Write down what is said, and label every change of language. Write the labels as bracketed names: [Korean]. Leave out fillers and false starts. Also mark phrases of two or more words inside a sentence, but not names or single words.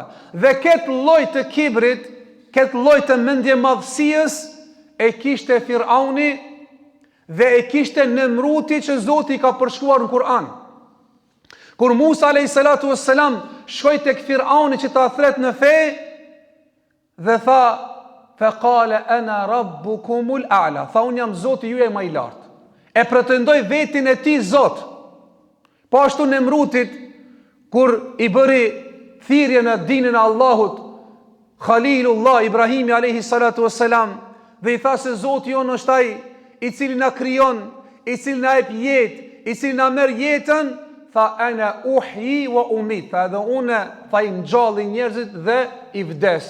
[Albanian] Dhe këtë lloj të kibrit, këtë lloj të mendjemadhësisë e kishte Firauni dhe e kishte Nemruti që Zoti ka përshkruar në Kur'an. Kur Musa a.s. shkoi tek Firauni që ta thret në fe dhe tha [Arabic] فقال أنا ربكم الأعلى, [Albanian] tha unë jam Zoti juaj më i lartë. E pretendoi vetin e tij Zot. Po ashtu Nemrutit, kur i bëri thirrje në dinin e Allahut, Khalilullah Ibrahimi a.s. dhe i tha se Zoti jonë është ai i cili na krijon, i cili na jep jetë, i cili na merr jetën, tha [Arabic] أنا أحيي وأميت, [Albanian] tha edhe unë tha i ngjalli njerëzit dhe i vdes.